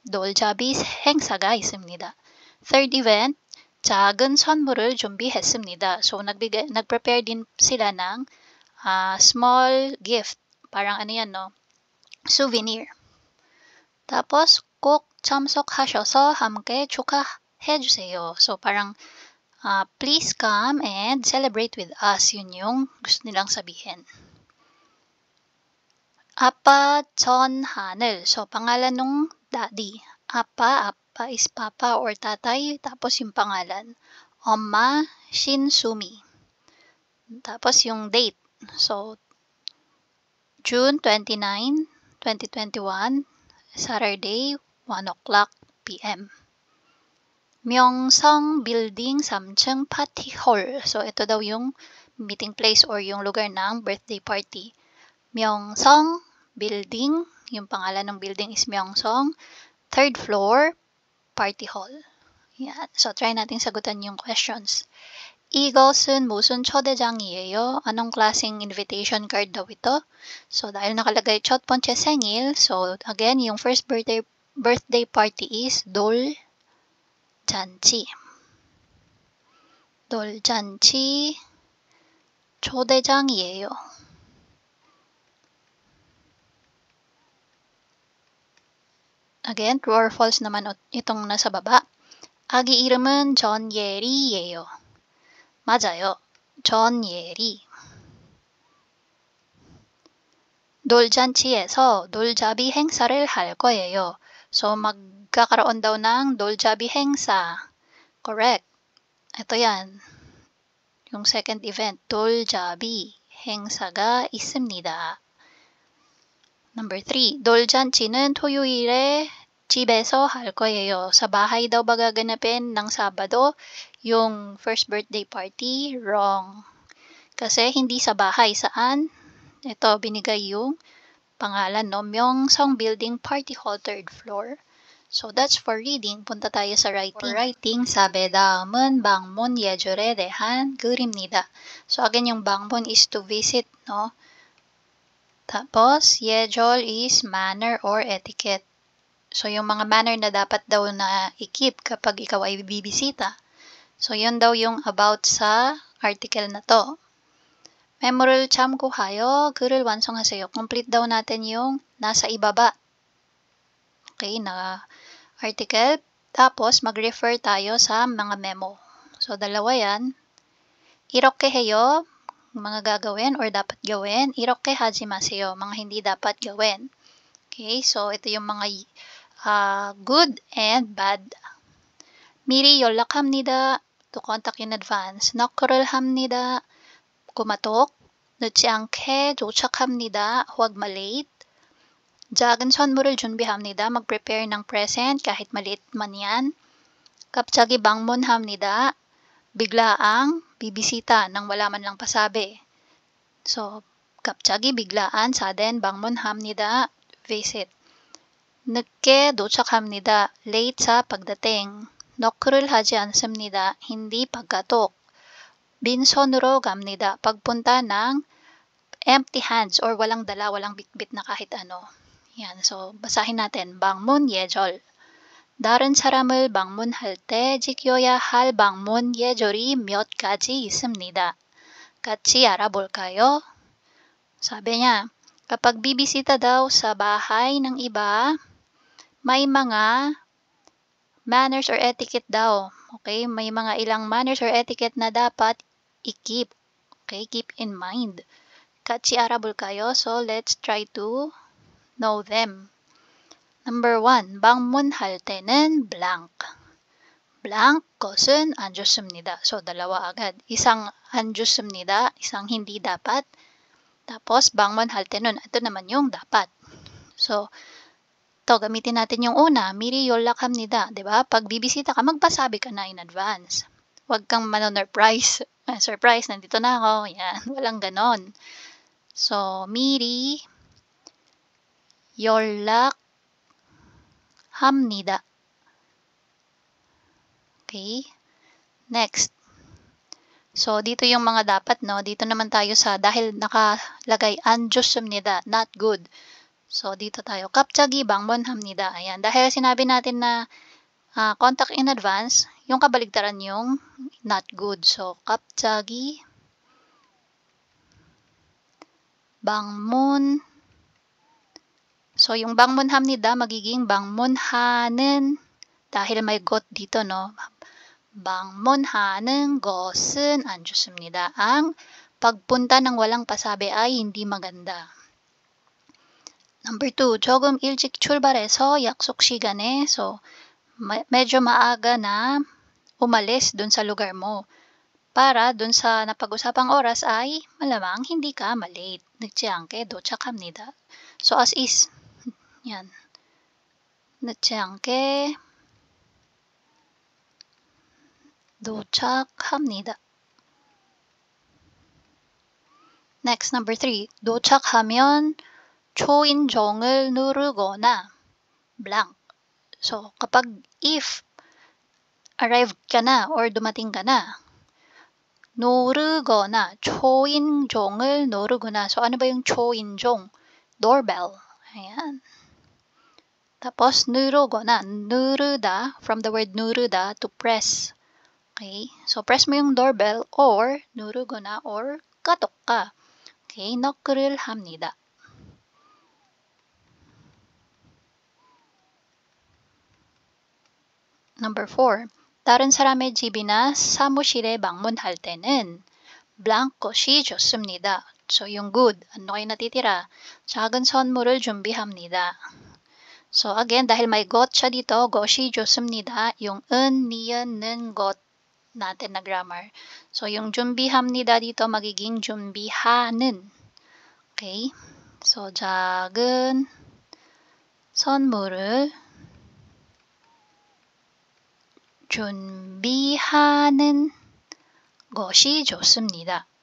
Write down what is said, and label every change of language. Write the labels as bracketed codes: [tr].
[ko] 돌잡이 행사가 있습니다. [en] Third event, [ko] 작은 선물을 준비했습니다. [tl] So, nag-prepare din sila ng small gift. Parang souvenir. [ko] Tapos, 꼭 참석하셔서 함께 축하해주세요. [en] So, parang, please come and celebrate with us. [tl] Yun yung gusto nilang sabihin. [ko] 아빠 전하늘. [tl] So, pangalan nung daddy. [en] 아빠 is papa or tatay. [tl] Tapos yung pangalan. [ko] 엄마 신수미. [tl] Tapos yung date. [en] So, June 29, 2021, Saturday, 1 o'clock p.m. Myeongseong Building 3층 Party Hall. [tl] So, ito daw yung meeting place or yung lugar ng birthday party. Myeongseong Building, yung pangalan ng building is Myeongseong, 3rd floor, Party Hall. Yan. So, try natin sagutan yung questions. [ko] 이것은 무슨 초대장이에요? [tl] Anong klaseng invitation card daw ito? So, dahil nakalagay [ko] 첫 번째 생일, [tl] so again, yung first birthday party is 돌잔치. [ko] 돌잔치 초대장이에요. [tl] Again, [en] true or false [tl] naman itong nasa baba. [ko] 아기 이름은 전예리예요. 맞아요. 전예리. 돌잔치에서 돌잡이 행사를 할 거예요. [tl] So, magkakaroon daw ng 돌잡이 행사. Correct. Ito yan. [ko] Yung second event, 돌잡이 행사가 있습니다. Number 3, 돌잔치는 토요일에 집에서 할 거예요. [tl] Sa bahay daw ba gaganapin ng Sabado yung first birthday party? [en] Wrong. [tl] Kasi hindi sa bahay. Saan? Ito, binigay yung pangalan, no? [en] Myeongseong Building Party Hall, 3rd floor. So, that's for reading. Punta tayo sa writing. For writing, [ko] sabi, 다음은 방문 예절에 대한 글입니다. [tl] So, again, yung 방문 is to visit, no? [en] Tapos, 예절 is manner or etiquette. [tl] So, yung mga manner na dapat daw na i-keep kapag ikaw ay bibisita. So, yun daw yung about sa article na to. [ko] 메모를 참고하여 글을 완성하세요. [tl] Complete daw natin yung nasa ibaba. Okay, na article. Tapos, mag-refer tayo sa mga memo. So, dalawa yan. [ko] 이렇게 해요. [tl] Mga gagawin or dapat gawin. [ko] 이렇게 하지 마세요. [tl] Mga hindi dapat gawin. Okay, so ito yung mga good and bad. [ko] 미리 연락합니다. [en] To contact in advance. [ko] knock를 합니다. kumatok. 늦지 않게 도착합니다. [tl] huwag malate. [ko] 작은 선물을 준비합니다. [tl] mag-prepare ng present kahit maliit man yan. [ko] 갑자기 방문합니다. [tl] biglaang bibisita nang wala man lang pasabi. So, 갑자기 biglaan sudden 방문합니다. [en] visit. [ko] 늦게 도착합니다. [tl] late sa pagdating. [ko] knock를 하지 않습니다. [tl] hindi pagkatok. 빈손으로 갑니다. pagpunta ng empty hands or walang dala, walang bitbit na kahit ano. Yan, so basahin natin. [ko] 방문 예절. 다른 사람을 방문할 때 지켜야 할 방문 예절이 몇 가지 있습니다. 같이 알아볼까요? [tl] Sabi niya, kapag bibisita daw sa bahay ng iba, may mga manners or etiquette daw. Okay? May mga ilang manners or etiquette na dapat i-keep. Okay? [en] Keep in mind. [ko] 같이 알아볼까요? [en] So, let's try to know them. [ko] Number 1, 방문할 때는 blank. blank, 것은 안 좋습니다. [tl] So, dalawa agad. Isang 안 좋습니다, isang hindi dapat. Tapos, 방문할 때는, ito naman yung dapat. So, ito, gamitin natin yung una, 미리 연락합니다. Diba? Pag bibisita ka, magpasabi ka na in advance. Huwag kang surprise, nandito na ako. Yan, walang ganon. So, 미리 연락합니다. [en] Okay? Next. [tl] So, dito yung mga dapat, no? Dito naman tayo sa, dahil nakalagay, 안 좋습니다, not good. So, dito tayo, 갑자기 방문합니다. Ayan. Dahil sinabi natin na contact in advance, yung kabaligtaran yung not good. So, 갑자기 방문. So, yung 방문합니다, magiging 방문하는, dahil may got dito, no? [ko] 방문하는 것은 안 좋습니다. [tl] Ang pagpunta ng walang pasabi ay hindi maganda. Number 2, [ko] 조금 일찍 출발해서 약속 시간에, [tl] so, medyo maaga na umalis dun sa lugar mo. Para dun sa napag-usapang oras ay malamang hindi ka malate. [ko] 늦지 않게 도착합니다. [en] So, as is. [ko] Yan. 늦지 않게 도착합니다. [en] Next, number 3. [ko] 도착하면 초인종을 누르거나 blank. [tl] So, kapag if arrived ka na or dumating ka na, [ko] 노르거나 초인종을 노르구나. [tl] So, ano ba yung 초인종? [en] Doorbell. [tl] Ayan. [en] Tapos, 누르거나, 누르다, from the word 누르다, to press. Okay? [tl] So, press mo yung doorbell or [ko] 누르거나 [tl] or katok ka. [en] Okay? [ko] knock를 합니다. [en] Number 4. [ko] 다른 사람의 집이나 사무실에 방문할 때는 blank 것이 좋습니다. [tl] So, yung good. Ano kayo natitira? [ko] 작은 선물을 준비합니다. [tl] So, again, dahil may got siya dito, [ko] 것이 좋습니다. [tl] Yung niyan, 는, got natin na grammar. So, yung 준비합니다 dito magiging 준비하는. [en] Okay? [ko] So, 작은 선물을 준비하는 것이 좋습니다.